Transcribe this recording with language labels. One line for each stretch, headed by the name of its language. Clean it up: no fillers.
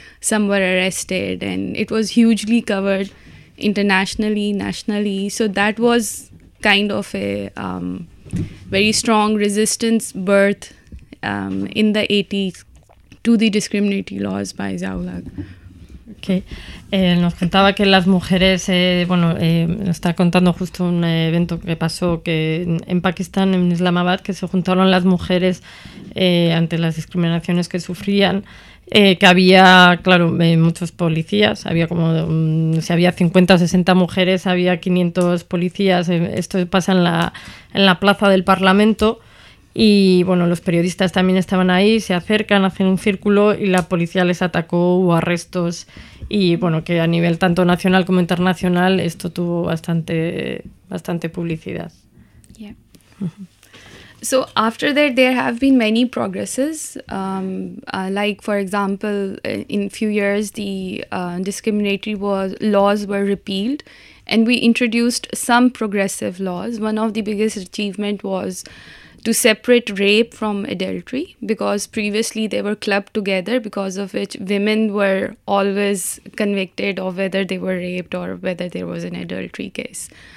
English: Some were arrested and it was hugely covered internationally, nationally. So that was kind of a very strong resistance birth in the 80s to the discriminatory laws by Zaulak. Okay.
Spanish: Nos contaba que las mujeres, bueno, nos está contando justo un evento que pasó que en Pakistán, en Islamabad, que se juntaron las mujeres ante las discriminaciones que sufrían, que había, claro, muchos policías, había como, si había 50 o 60 mujeres, había 500 policías, esto pasa en la plaza del Parlamento. Y bueno, los periodistas también estaban ahí, se acercan, hacen un círculo y la policía les atacó, hubo arrestos y bueno, que a nivel tanto nacional como internacional esto tuvo bastante publicidad.
English: Yeah. So after that there have been many progresses, like for example in a few years the discriminatory laws were repealed and we introduced some progressive laws. One of the biggest achievement was to separate rape from adultery, because previously they were clubbed together, because of which women were always convicted of whether they were raped or whether there was an adultery case.